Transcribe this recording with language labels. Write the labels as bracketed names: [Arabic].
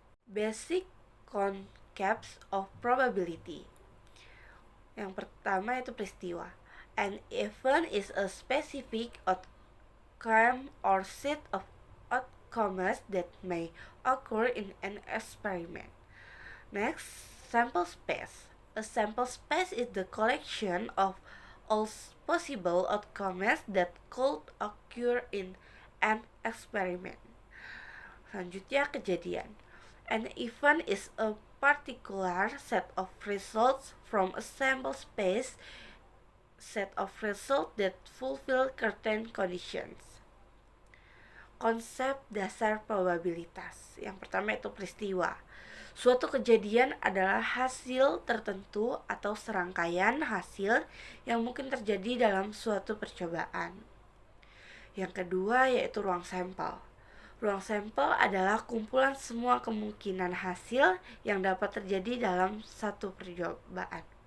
[English] Basic concepts of probability. [Indonesian] Yang pertama itu peristiwa. [English] An event is a specific outcome or set of outcomes that may occur in an experiment. Next, sample space. A sample space is the collection of all possible outcomes that could occur in an experiment. [Indonesian] Selanjutnya, kejadian. [English] An event is a particular set of results from a sample space set of results that fulfill certain conditions. [Indonesian] konsep dasar probabilitas. Yang pertama itu peristiwa. Suatu kejadian adalah hasil tertentu atau serangkaian hasil yang mungkin terjadi dalam suatu percobaan. Yang kedua yaitu ruang sampel. Ruang sampel adalah kumpulan semua kemungkinan hasil yang dapat terjadi dalam satu percobaan.